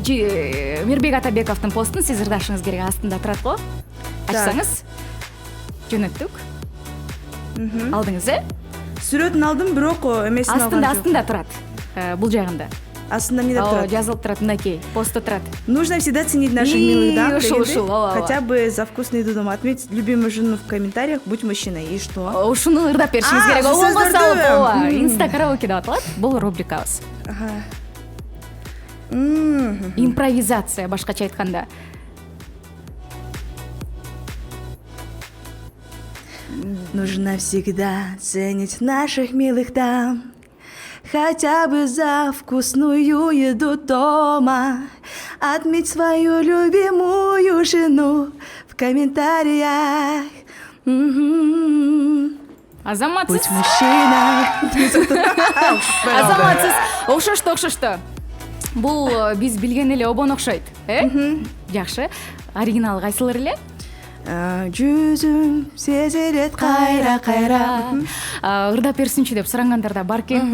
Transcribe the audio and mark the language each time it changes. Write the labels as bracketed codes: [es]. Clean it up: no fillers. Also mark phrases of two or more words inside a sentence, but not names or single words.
[ky] мирбек атабековдун постун сиз ырдашыңыз керек астында турат го. Ачсаңыз жөнөттүк. Алдыңыз Сүрөтүн алдым, бирок эмесин алгам жок. астында турат. Бул жагында. Астында эмне деп турат? Жазылып турат мынакей, постто турат. [ru] Нужно всегда ценить наших милых дам. [ky] Ушул, ооба. [ru] Хотя бы за вкусную еду дома. Отметь любимую жену в комментариях, будь мужчиной. И что? [ky] Ушуну ырдап беришиңиз керек. ушул Оңго сөздөрдү. салып, ооба. Инста караоке деп аталат. Бул рубрикабыз. Импровизация, башкача айтканда. [ru] Нужно всегда ценить наших милых дам. Хотя бы за вкусную еду дома. Отметь свою любимую жену в комментариях. [ky] Азаматсыз. [ru] Будь мужчиной. [ky] Азаматсыз. Окшошту. Бул биз билген эле обон окшойт, Жакшы. Оригинал кайсылар эле? Жүзүм сезилет кайра. Ырдап берсинчи деп сурангандар да бар экен.